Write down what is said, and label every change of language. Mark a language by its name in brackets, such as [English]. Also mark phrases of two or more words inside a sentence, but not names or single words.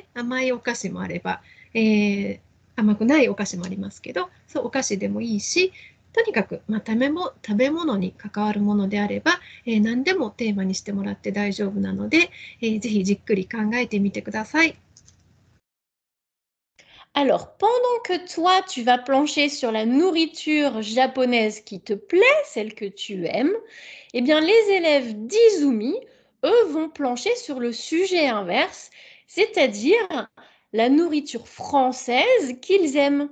[Japanese] 甘いお菓子もあれば、甘くないお菓子もありますけど、そうお菓子でもいいし、とにかく、食べ物に関わるものであれば、何でもテーマにしてもらって大丈夫なので、ぜひじっくり考えてみてください。 [French] Alors, pendant que toi, tu vas plancher sur la nourriture japonaise qui te plaît, celle que tu aimes, eh bien, les élèves d'Izumi, eux, vont plancher sur le sujet inverse, c'est-à-dire la nourriture française qu'ils aiment.